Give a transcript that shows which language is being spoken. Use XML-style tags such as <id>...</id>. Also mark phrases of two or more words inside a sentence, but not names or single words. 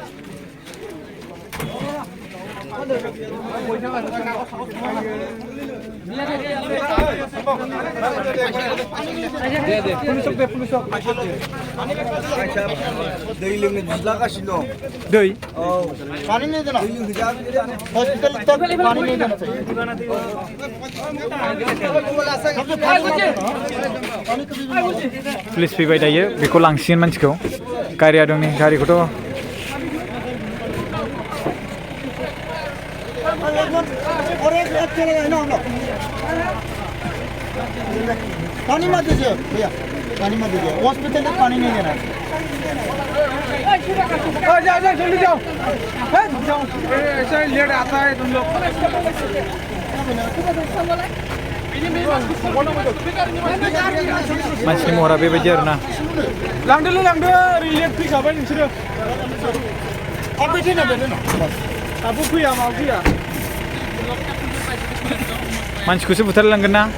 <brx>दै लोंनो बिलागासिनो दं दै</brx> <hi>पानी नहीं देना हॉस्पिटल तक पानी नहीं देना</hi> <brx>पुलिस फैबाय दायो बेखौ लांसिगोन मानसिखौ गारिया दं नै गारिखौथ'</brx> <hi>पानी मत दीजिए भैया पानी मत दीजिए हॉस्पिटल तक पानी नहीं देना जाओ जल्दी जाओ ऐसा लेट आता है तुम लोग</hi> <brx>मानसिनि महरा बेबायदि आरोना लांदो रिलेट फैखाबाय नोंसोरो फैथेना बेनो दाबो फैया मा फैया मानसिखौसो बुथारलांगोन ना</brx>